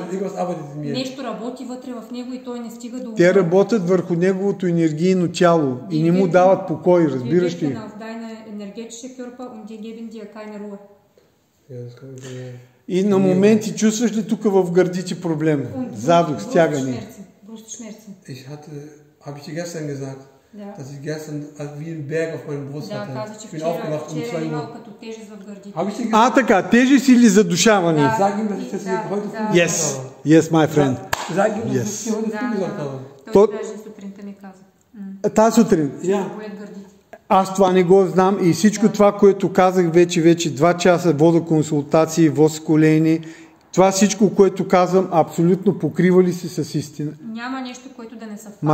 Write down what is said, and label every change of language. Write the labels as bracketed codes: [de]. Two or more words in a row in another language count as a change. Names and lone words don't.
[bg] Нещо работи вътре в него и той не стига до... Те работят върху неговото енергийно тяло и не му дават покой, разбираш ли? И на моменти чувстваш ли тук в гърдите проблем? Задух, стягане. [de] dass ich gestern wie ein Berg auf meiner Brust hatte. Ich bin aufgewacht um 2 Uhr. [bg] Така, тежест или задушаване? [de] Sag ihm, dass ich das heute früh gesagt habe. [en] Yes, my friend. [de] Sag ihm, dass ich dir heute früh gesagt habe. [bg] Той даже сутринта ми каза. Тази сутрин? Аз това не го знам и всичко това, което казах вече 2 часа, вода консултации, воз колени, това всичко, което казвам, абсолютно покрива ли се с истина? Няма нещо, което да не съвпада.